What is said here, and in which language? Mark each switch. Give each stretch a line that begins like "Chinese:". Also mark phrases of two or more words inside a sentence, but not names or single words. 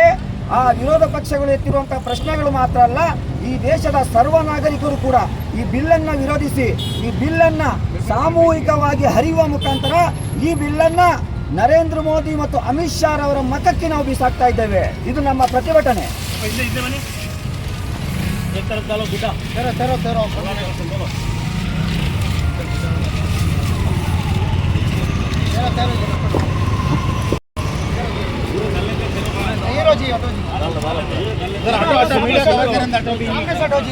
Kannada: ಆ ವಿರೋಧ ಪಕ್ಷಗಳು ಎತ್ತಿರುವಂತಹ ಪ್ರಶ್ನೆಗಳು ಮಾತ್ರ ಅಲ್ಲ, ಈ ದೇಶದ ಸರ್ವ ನಾಗರಿಕರು ಕೂಡ ಈ ಬಿಲ್ಲನ್ನು ವಿರೋಧಿಸಿ ಈ ಬಿಲ್ಲನ್ನು ಸಾಮೂಹಿಕವಾಗಿ ಹರಿಯುವ ಮುಖಾಂತರ ಈ ಬಿಲ್ಲನ್ನು ನರೇಂದ್ರ ಮೋದಿ ಮತ್ತು ಅಮಿತ್ ಶಾ ಅವರ ಮಖಕ್ಕೆ ನಾವು ಬಿಸಾಕ್ತಾ ಇದ್ದೇವೆ. ಇದು ನಮ್ಮ ಪ್ರತಿಭಟನೆ.
Hindi: तेरो तेरो तेरो तेरो तेरो ये लो जी ऑटो जी सामने से ऑटो जी